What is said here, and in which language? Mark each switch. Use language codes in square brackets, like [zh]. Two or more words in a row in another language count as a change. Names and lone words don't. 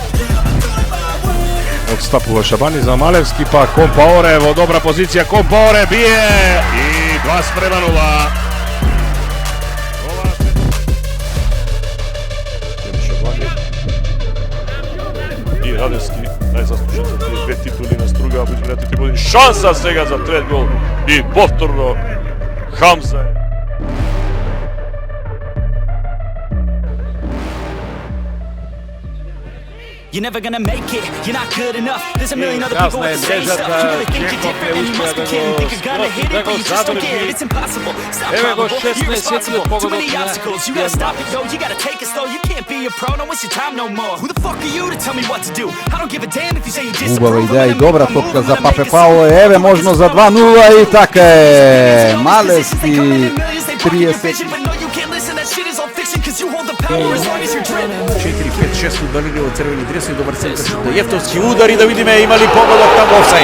[mk] Отстапува Шабани за Малевски, па Компаоре во добра позиција, Компаоре бие и 2:0. И Радевски, најзаслужен за тие две титули на Струга, во изминатите години. Шанса сега за трет гол и повторно Хамза. [en] You're never gonna make it, you're not good enough. There's a million other people with the same stuff. You really think you're different and you must be kidding. Think you're gonna hit it, but you just don't get it. It's impossible, it's not probable, you're irresponsible. Too many obstacles, you gotta stop it, yo. You gotta take it slow, you can't be a pro, don't waste your time no more. Who the fuck are you to tell me what to do? I don't give a damn if you say you disapprove. [mk] Убава идеја и добра топка за Папе Пауло. Еве можно за 2:0 и така е. Малевски 30. 4-5-6 фудбалери во црвени дреси, добар центар шут. Јефтовски удар и да видиме има ли погодок таму офсайд.